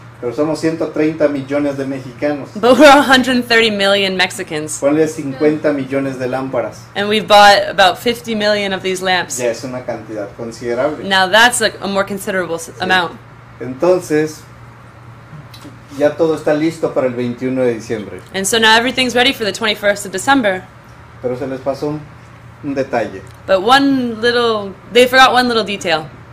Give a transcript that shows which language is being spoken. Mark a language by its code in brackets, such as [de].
[es] Pero somos 130 millones de mexicanos. [en] But we're 130 million Mexicans, [es] Ponle 50 millones de lámparas. [en] and we've bought about 50 million of these lamps. [es] Ya es una cantidad considerable. [en] Now that's a more considerable amount. [es] Entonces, ya todo está listo para el 21 de diciembre. [en] And so now everything's ready for the 21st of December. [es] Pero se les pasó un detalle, [en] But they forgot one little detail,